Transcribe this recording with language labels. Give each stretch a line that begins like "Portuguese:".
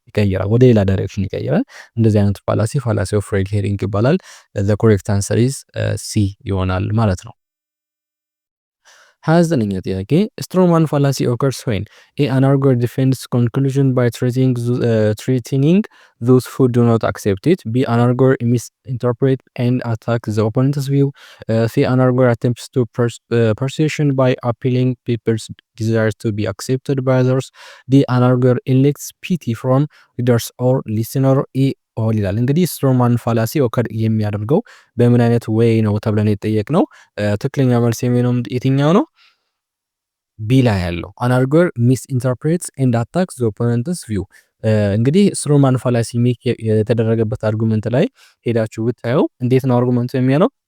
Amharic: ይቀይራል፣ ወደ ሌላ ዳይሬክሽን ይቀይራል። እንደዚህ አይነት ፋላሲ ኦፍ ሬድ ሄሪንግ ይባላል።
English: ዘ ኮሬክት አንሰር ኢዝ ሲ
Amharic: ይሆናል ማለት ነው። 29ኛ ጥያቄ
English: ስትሮማን ፋላሲ ኦከርስ ዌን ኤ አን አርጊወር ዲፌንድስ ኮንክሉዥን ባይ threatening those who do not accept it, B. an arguer misinterpret and attack the opponent's view, C. an arguer attempts to persuasion by appealing people's desire to be accepted by others, D. an arguer elicits pity from readers or listener, E.
Amharic: ኦል ይላል። እንግዲህ ስትሮማን ፋላሲ ኦከር የሚያደርገው በምን አይነት ዌይ ነው ተብለን የጠየቅነው ትክክለኛ መልስ የሚሆነው የትኛው ነው? ቢ ላይ ያለው
English: አን አርጊወር ሚስ ኢንተርፕሬትስ ኤንድ አታክስ ዘ ኦፖነንትስ ቪው።
Amharic: እንግዲህ ስትሮማን ፋላሲ ሜክ የተደረገበት አርጉመንት ላይ ሄዳችሁ ብታየው እንዴት ነው አርጉመንቱ የሚያለው?